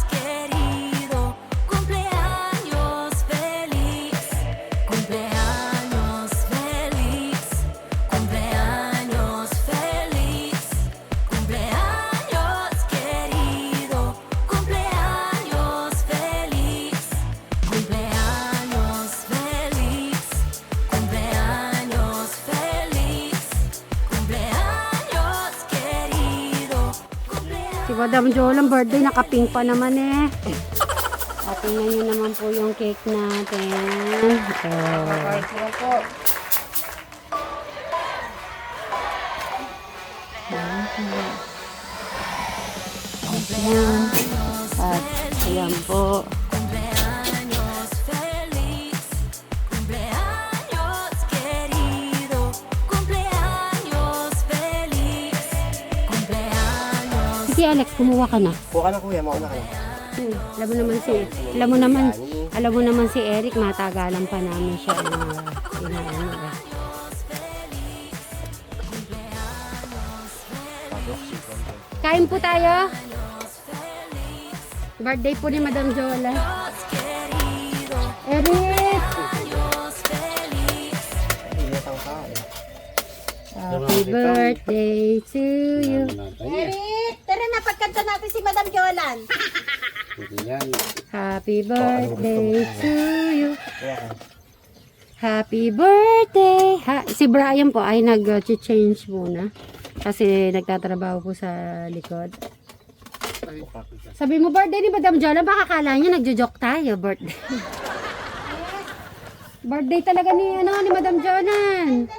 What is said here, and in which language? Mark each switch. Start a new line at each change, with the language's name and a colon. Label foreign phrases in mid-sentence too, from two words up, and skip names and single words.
Spanish: querido, cumpleaños feliz, cumpleaños feliz, cumpleaños feliz, cumpleaños querido, cumpleaños feliz, cumpleaños feliz, cumpleaños feliz, cumpleaños querido,
Filipino: Si Madam Jolan, birthday, nakapink pa naman eh. At tingnan nyo naman po yung cake natin. Oh. Ayan. At ayan po.
Spanish: cumpleaños feliz, cumpleaños querido, cumpleaños feliz, cumpleaños.
Filipino: Si Alex, kumuha ka na. Kuha ka na kuya, mauna ka na. Alam mo naman si Eric, matagalan pa namin siya. Kain po tayo. Birthday po ni Madam Jola. Eric! Ingat ang kain.
English: Happy birthday to you.
Filipino: Eric, tara na, pagkanta natin si Madam Jolan.
English: Happy birthday to you. Happy birthday.
Filipino: Si Brian po ay nag-change muna. Kasi nagtatrabaho po sa likod. Sabi mo, birthday ni Madam Jola, baka kala niya nagjo-joke tayo, birthday. Birthday talaga ni Madam Jolan.